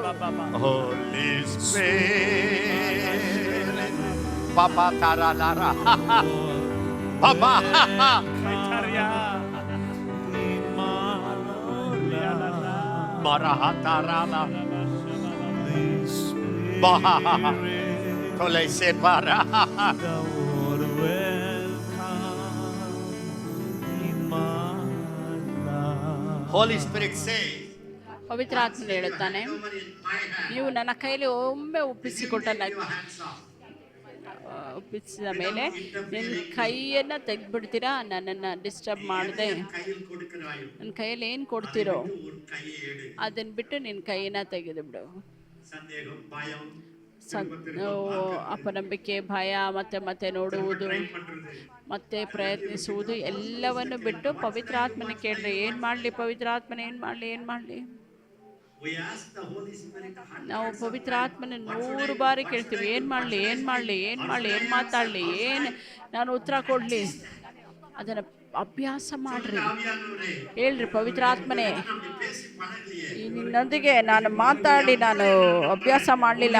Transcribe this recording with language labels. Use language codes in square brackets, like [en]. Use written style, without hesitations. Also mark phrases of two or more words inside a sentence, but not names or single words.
[en] Holy Spirit, Papa Taralara, Papa Marahatarala, Baha Tole Separa. Holy Spirit says, [kn] ಪವಿತ್ರಾತ್ಮ ಹೇಳುತ್ತಾನೆ, [en] over in my hand, [kn] ನೀವು ನನ್ನ ಕೈಯಲ್ಲಿ ಒಮ್ಮೆ ಒಪ್ಪಿಸಿದ ಮೇಲೆ ನಿನ್ನ ಕೈಯನ್ನ ತೆಗೆದ್ಬಿಡ್ತೀರಾ? ನನ್ನನ್ನು ಡಿಸ್ಟರ್ಬ್ ಮಾಡದೆ [ta] கையில் கொடுக்கிறாயோ [kn] ನನ್ನ ಕೈಯಲ್ಲಿ ಏನು ಕೊಡ್ತೀರೋ [ta] ஒரு கையை எடு. [kn] ಅದನ್ನ ಬಿಟ್ಟು ನಿನ್ನ ಕೈಯನ್ನ ತೆಗೆದು ಬಿಡು. [ta] சந்தேகம், பயம், [kn] ಅಪನಂಬಿಕೆ, ಭಯ, ಮತ್ತೆ ನೋಡುವುದು, ಮತ್ತೆ ಪ್ರಯತ್ನಿಸುವುದು ಎಲ್ಲವನ್ನು ಬಿಟ್ಟು ಪವಿತ್ರಾತ್ಮನ ಕೇಳ್ರಿ. ಏನು ಮಾಡಲಿ ಪವಿತ್ರಾತ್ಮನ, ಏನು ಮಾಡಲಿ? [en] we ask the Holy Spirit [kn] ನಾವು ಪವಿತ್ರಾತ್ಮನ 100 ಬಾರಿ ಕೇಳ್ತೀವಿ, ಏನು ಮಾಡಲಿ, ಏನು ಮಾತಾಡಲಿ, ಏನು ನಾನು ಉತ್ತರ ಕೊಡಲಿ. ಅದನ್ನು ಅಭ್ಯಾಸ ಮಾಡ್ರಿ. ಹೇಳ್ರಿ, ಪವಿತ್ರಾತ್ಮನೇ, ನಿನ್ನೊಂದಿಗೆ ನಾನು ಮಾತಾಡಿ ನಾನು ಅಭ್ಯಾಸ ಮಾಡಲಿಲ್ಲ.